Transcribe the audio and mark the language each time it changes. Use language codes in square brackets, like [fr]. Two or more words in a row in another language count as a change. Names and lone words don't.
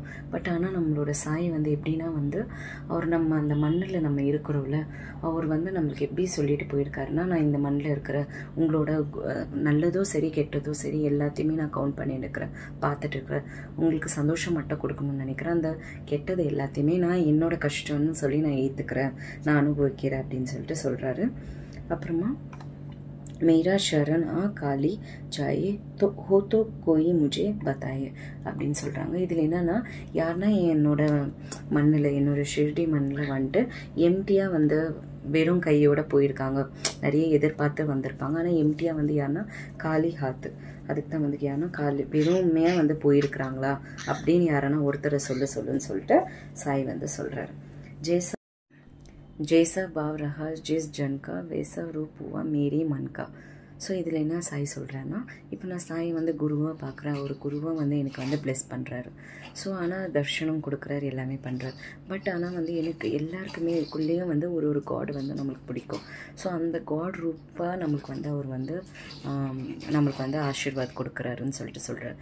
[ta] பட் ஆனால் நம்மளோட சாய் வந்து எப்படின்னா வந்து அவர் நம்ம அந்த மண்ணில் நம்ம இருக்கிறோம்ல, அவர் வந்து நம்மளுக்கு எப்படி சொல்லிட்டு போயிருக்காருன்னா, நான் இந்த மண்ணில் இருக்கிற உங்களோட நல்லதோ சரி கெட்டதோ சரி எல்லாத்தையுமே நான் கவுண்ட் பண்ணி எடுக்கிறேன், பார்த்துட்டு இருக்கிறேன். உங்களுக்கு சந்தோஷம் மட்டும் கொடுக்கணும்னு நினைக்கிறேன், அந்த கெட்டது எல்லாத்தையுமே நான் என்னோட கஷ்டம்னு சொல்லி நான் ஏற்றுக்கிறேன், நான் அனுபவிக்கிறேன் அப்படின்னு சொல்லிட்டு சொல்கிறாரு. அப்புறமா [hi] मेरा शरण आ खाली जाए तो कोई मुझे बताए [ta] அப்படின்னு சொல்கிறாங்க. இதில் என்னென்னா யாருன்னா என்னோட மண்ணில் என்னோட ஷிர்டி மண்ணில் வந்துட்டு எம்டியாக வந்து வெறும் கையோடு போயிருக்காங்க, நிறைய எதிர்பார்த்து வந்திருப்பாங்க. ஆனால் எம்டியாக வந்து யாருன்னா [hi] खाली हाथ, [ta] அதுக்கு தான் வந்து யாருன்னா காலி வெறுமையாக வந்து போயிருக்கிறாங்களா அப்படின்னு யாருன்னா ஒருத்தரை சொல்லுன்னு சொல்லிட்டு சாய் வந்து சொல்கிறாரு. [hi] जैसा भाव रहा जिस जन का वैसा रूप हुआ मेरी मन का. [ta] ஸோ இதில் என்ன சாய் சொல்கிறேன்னா, இப்போ நான் சாய் வந்து குருவாக பார்க்குறேன், ஒரு குருவாக வந்து எனக்கு வந்து ப்ளெஸ் பண்ணுறாரு. ஸோ ஆனால் தர்ஷனம் கொடுக்குறாரு, எல்லாமே பண்ணுறாரு. பட் ஆனால் வந்து எனக்கு எல்லாருக்குமே இதுக்குள்ளேயும் வந்து ஒரு காட் வந்து நம்மளுக்கு பிடிக்கும். ஸோ அந்த காட் ரூப்பாக நம்மளுக்கு வந்து அவர் வந்து நம்மளுக்கு வந்து ஆசீர்வாத் கொடுக்குறாருன்னு சொல்லிட்டு சொல்கிறார்.